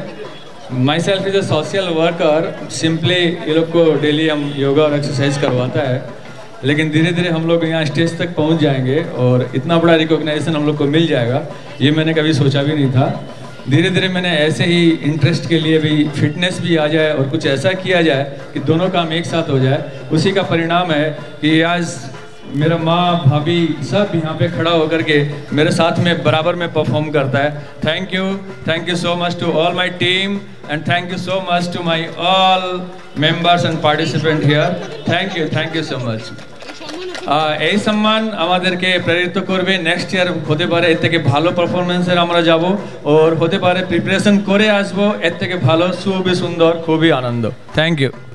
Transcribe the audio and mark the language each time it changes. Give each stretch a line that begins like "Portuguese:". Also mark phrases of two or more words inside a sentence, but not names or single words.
English: My self is a social worker,
Hindi: सिंपली ये लोग को डेली हम योगा और एक्सरसाइज करवाता है, लेकिन धीरे धीरे हम लोग यहाँ स्टेज तक पहुँच जाएंगे और इतना बड़ा रिकॉग्नाइजेशन हम लोग को मिल जाएगा, ये मैंने कभी सोचा भी नहीं था। धीरे धीरे मैंने ऐसे ही इंटरेस्ट के लिए भी फिटनेस भी आ जाए और कुछ ऐसा किया जाए कि दोनों काम एक साथ हो जाए। उसी का परिणाम है कि आज मेरा माँ, भाभी सब यहाँ पे खड़ा होकर के मेरे साथ में बराबर में परफॉर्म करता है।
English: Thank you so much to all my team and thank you so much to my all members and participant here. Thank you so much.
Bangla: এই সম্মান আমাদেরকে প্রেরিত করবে
English: next year
Bangla: হতে পারে এর থেকে ভালো পারফরমেন্সের আমরা যাব, ওর হতে পারে প্রিপারেশন করে আসবো এর থেকে ভালো, খুবই সুন্দর, খুবই আনন্দ।
English: Thank you.